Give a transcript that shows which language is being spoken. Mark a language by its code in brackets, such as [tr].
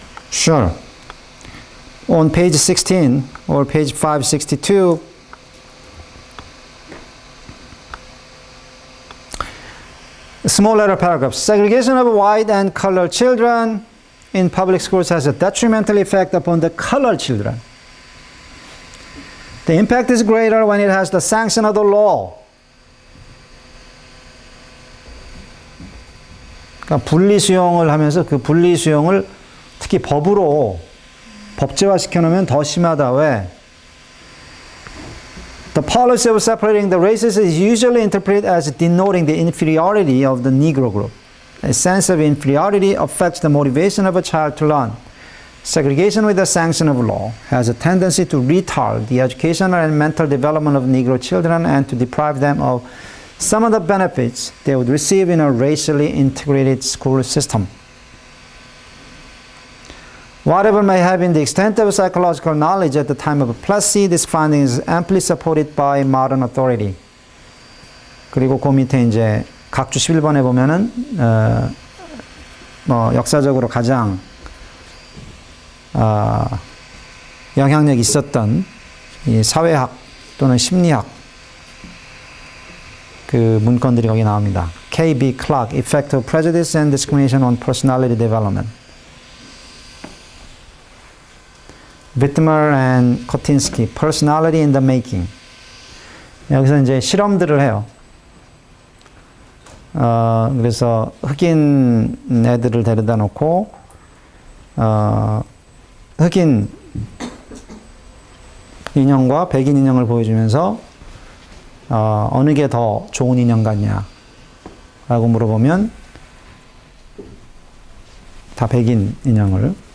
[en] Sure. On page 16 or page 562, small letter paragraph. Segregation of white and colored children in public schools has a detrimental effect upon the colored children. The impact is greater when it has the sanction of the law. [ko] 그러니까 분리수용을 하면서 그 분리수용을 특히 법으로 법제화시켜 놓으면 더 심하다. 왜? [en] The policy of separating the races is usually interpreted as denoting the inferiority of the Negro group. A sense of inferiority affects the motivation of a child to learn. Segregation with the sanction of law has a tendency to retard the educational and mental development of Negro children and to deprive them of some of the benefits they would receive in a racially integrated school system. Whatever may have been the extent of psychological knowledge at the time of Plessy, this finding is amply supported by modern authority. [ko] 그리고 그 밑에 이제 각주 11번에 보면은 역사적으로 가장 영향력이 있었던 이 사회학 또는 심리학 그 문건들이 거기 나옵니다. [en] K.B. Clark, Effect of Prejudice and Discrimination on Personality Development. Whitmer and Kotinsky, Personality in the Making. [ko] 여기서 이제 실험들을 해요. 그래서 흑인 애들을 데려다 놓고 흑인 인형과 백인 인형을 보여주면서 어느 게 더 좋은 인형 같냐 라고 물어보면 다 백인 인형을